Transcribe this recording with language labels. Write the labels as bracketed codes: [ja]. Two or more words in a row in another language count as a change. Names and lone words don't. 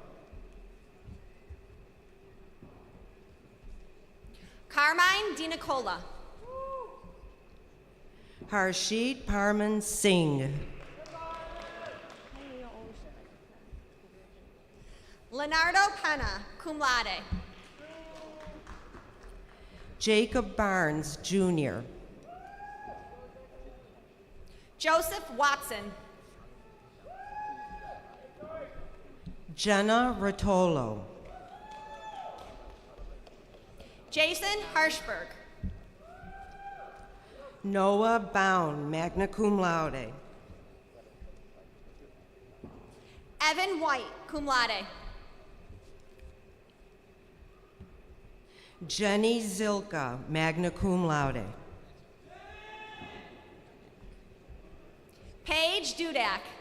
[en] Carmine DiNicola. Harshit Parman Singh. Leonardo Pena, cum laude. Jacob Barnes, Jr. Joseph Watson. Jenna Rotolo. Jason Hirschberg. Noah Bound, magna cum laude. Evan White, cum laude. Jenny Zilka, magna cum laude. Paige Dudak.